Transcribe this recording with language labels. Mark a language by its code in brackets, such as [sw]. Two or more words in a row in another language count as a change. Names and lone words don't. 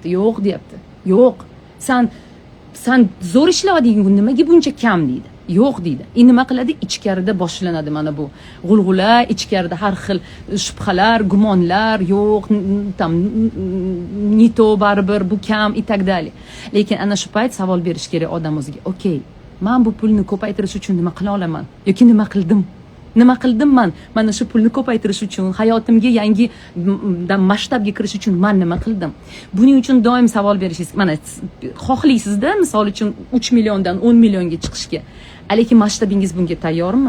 [uz] Yo'q deyapti. Yo'q. Sen zo'r ishlading, nimaga buncha kam deydi. Yo'q deydi. Nima qiladi? Ichkarida boshlanadi mana bu g'ulg'ula, ichkarida har xil shubhalar, gumonlar, yo'q, [ru] там не то [uz] baribir, bu kam [ru] и так далее. [uz] Lekin ana shu payt savol berish kerak odam o'ziga. Okey, man bu pulni ko'paytirish uchun nima qila olaman yoki nima qildim man mana shu pulni ko'paytirish uchun hayotimga yangi masshtabga kirish uchun man nima qildim. Buning uchun doim savol berishingiz, mana xohlaysizda misol uchun 3 milliondan 10 millionga chiqishga, lekin masshtabingiz bunga tayyormi?